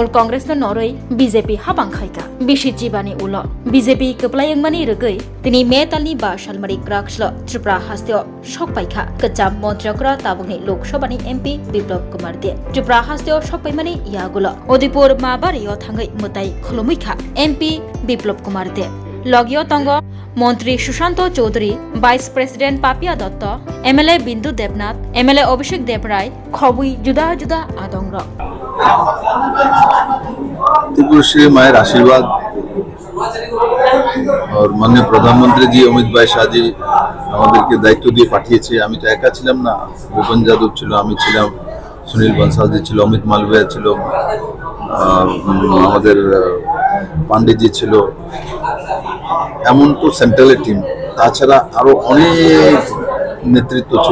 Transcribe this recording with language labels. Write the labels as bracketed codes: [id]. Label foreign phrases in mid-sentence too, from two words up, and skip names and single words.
[brx] कांग्रेस नरै बीजेपी हाबां खायगा बिसि जीबानि उल बीजेपी कपलायंमानि रगै दिनै मे तालनि 5 सालमारि ग्राक्सल त्रिपुरा हास्तेयाव सकपायखा गोजाम मन्त्रिग्रा ताबुगनि लोकसभानि एमपी बिप्लब कुमार देव त्रिपुरा हास्तेयाव सकपायमानि यागुल उदयपुर माबारियाव थाङै मोताय खुलुमैखा एमपी बिप्लब कुमार देव लगियो तंग मंत्री सुशांत चौधरी [en] vice president [brx] पापिया दत्त एमएलए बिंदु देवनाथ एमएलए अभिषेक देवराय खबुई जुदा जुदा आदंग [hi] त्रिपुरा श्री मायर आशीर्वाद और माननीय प्रधानमंत्री जी अमित भाई शाह जी [bn] আমাদেরকে দায়িত্ব দিয়ে পাঠিয়েছে। আমি তো একা ছিলাম না, ভূপেন যাদব ছিল, আমি ছিলাম, সুনীল বনসাল ছিল, অমিত মালভিয়া ছিল, আমাদের পান্ডেজি ছিল, এমন তো সেন্ট্রালের টিম, তাছাড়া আরো অনেক নেতৃত্ব ছিল।